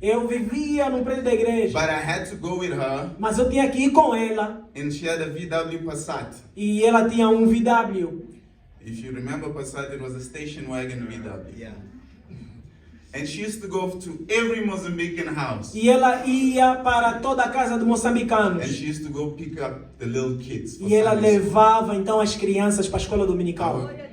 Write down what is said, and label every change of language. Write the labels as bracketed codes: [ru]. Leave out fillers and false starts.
[pt] Eu vivia no prédio da igreja. [en] But I had to go with her, [pt] Mas eu tinha que ir com ela. [en] and she had a VW Passat. [pt] E ela tinha um VW. [en] If you remember Passat, it was a station wagon VW. And she used to go to every Mozambican house. [pt] E ela ia para toda a casa de moçambicanos. [en] And she used to go pick up the little kids. for [pt] E ela [en] Sunday school. [pt] levava então as crianças para a escola dominical.